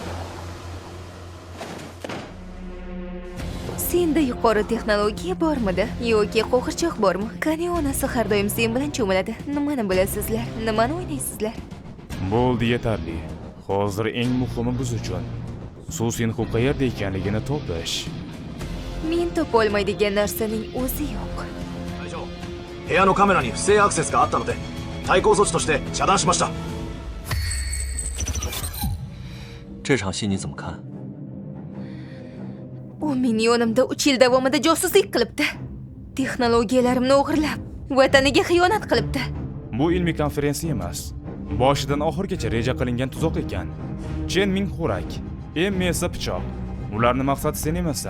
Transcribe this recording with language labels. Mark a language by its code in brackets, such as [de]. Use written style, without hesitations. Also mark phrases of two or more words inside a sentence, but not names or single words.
[uz] Senda yuqori texnologiya bormidi yoki qo'g'irchoq bormi? Qani onasi har doim sen bilan cho'miladi. Nimani bilasizlar? Nimani o'ynaysizlar? Bo'ldi, yetarli. Hozir eng muhimi biz uchun Susinxu qayerda ekanligini topish. Men topolmaydigan narsaning o'zi yo'q. [ja] 部屋のカメラに不正アクセスがあったので対抗措置として遮断しました。 [zh] 这场戏你怎么看？ [uz] U meni yonimda 3 yil davomida josuslik qilibdi. Texnologiyalarimni o'g'irlab, vataniga xiyonat qilibdi. Bu ilmiy konferensiya emas. Boshidan oxirigacha reja qilingan tuzoq ekan. Chen Ming xo'rak, Emma esa pichoq. Ularning maqsadi sen emassan.